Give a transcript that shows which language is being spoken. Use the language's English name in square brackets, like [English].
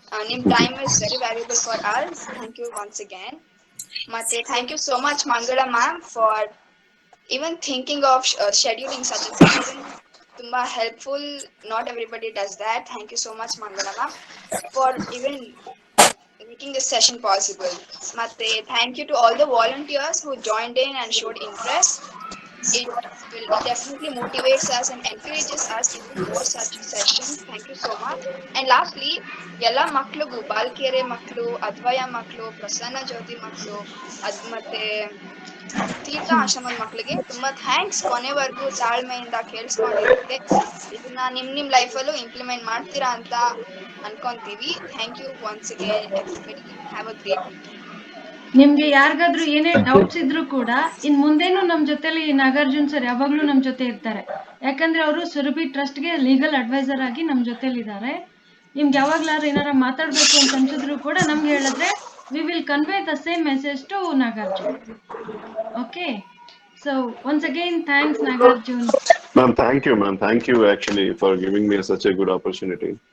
[English] ನಿಮ್ time is very valuable for us. Thank you once again. [Kannada] ಮತ್ತೆ thank you so much ಮಂಗಳ ma'am [English] For even thinking of scheduling such a session. [Kannada] Tumba [English] helpful, not everybody does that. Thank you so much Mangala ma'am for even making this session possible. [Kannada] Matte [English] thank you to all the volunteers who joined in and showed interest. It will definitely motivates us and encourages us to do more such sessions. Thank you so much. And lastly, [Kannada] ella maklugu balkere maklu, advaya maklu, prasanna jyoti maklu, ಮತ್ತೆ ತೀರ್ಥ ಆಶ್ರಮದ ಮಕ್ಕಳಿಗೆ ತುಂಬಾ thanks. ಕೊನೆವರೆಗೂ ತಾಳ್ಮೆಯಿಂದ ಕೇಳಿಸ್ಕೊಂಡಿರುತ್ತೆ. ಇದನ್ನ ನಿಮ್ ಲೈಫಲ್ಲೂ implement ಮಾಡ್ತೀರಾ ಅಂತ ಅನ್ಕೊಂತೀವಿ. [English] Thank you once again everybody. Have a great day. [Kannada] ನಿಮ್ಗೆ ಯಾರಿಗಾದ್ರೂ ಏನೇ ಡೌಟ್ಸ್ ಇದ್ರೂ ಕೂಡ ಇನ್ ಮುಂದೇನು ನಮ್ ಜೊತೆಲಿ ನಾಗಾರ್ಜುನ್ ಸರ್ ಯಾವಾಗ್ಲೂ ನಮ್ ಜೊತೆ ಇರ್ತಾರೆ. ಯಾಕಂದ್ರೆ ಅವರು ಸುರಭಿ ಟ್ರಸ್ಟ್ಗೆ ಲೀಗಲ್ ಅಡ್ವೈಸರ್ ಆಗಿ ನಮ್ ಜೊತೆಲಿ ಇದ್ದಾರೆ. ನಿಮ್ಗೆ ಯಾವಾಗ್ಲಾದ್ರೂ ಏನಾರ ಮಾತಾಡ್ಬೇಕು ಅಂತ ಅನ್ಸಿದ್ರು ಕೂಡ ನಮ್ಗೆ ಹೇಳಿದ್ರೆ [English] we will convey the same message to Nagarjun. Okay, so once again thanks Nagarjun. Ma'am, thank you ma'am, thank you actually for giving me such a good opportunity.